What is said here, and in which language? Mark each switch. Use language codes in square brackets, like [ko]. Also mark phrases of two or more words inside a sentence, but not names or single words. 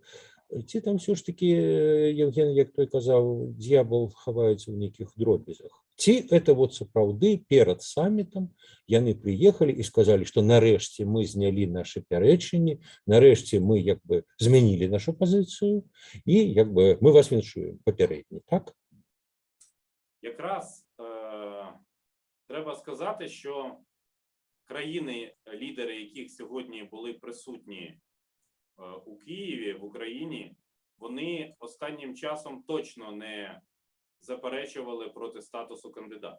[be] Ці там [uk] все ж таки, [be] Евген, як той казаў, д'ябал хаваецца ў нейкіх дробязях. Ці это сапраўды перад самітам яны прыехалі і сказалі, што нарэшце мы знялі нашы пярэчанні, нарэшце мы як бы змянілі нашу пазіцыю і як бы мы вас віншуем папярэдні, так? [uk] Якраз треба сказати, що країни, лідери яких сьогодні були присутні у Києві, в Україні, вони останнім часом точно не заперечували проти статусу кандидата.